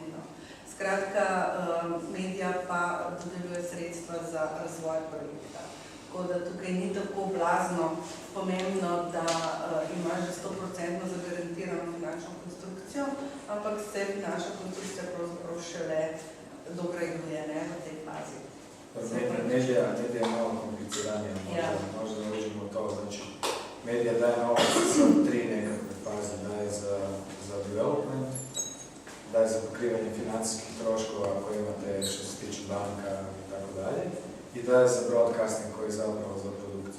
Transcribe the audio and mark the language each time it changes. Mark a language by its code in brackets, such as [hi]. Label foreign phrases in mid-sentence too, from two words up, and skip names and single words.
[sl] Skratka, medija pa dodeljuje sredstva za razvoj projekta. Tako da tukaj ni tako blazno pomembno, da ima že 100% zagarantirano finančno konstrukcijo, ampak se finančna konstrukcija pravzaprav šele dograduje v tej fazi. [hr] Medija je malo kompliciranje, možda naložimo to. Znači, medija daje novac za 3 nekakve faze, daje za development, daje za pokrivanje financijskih troškova koje imate što se tiče banka i tako dalje, i daje za broadcasting koji je zapravo za produkciju.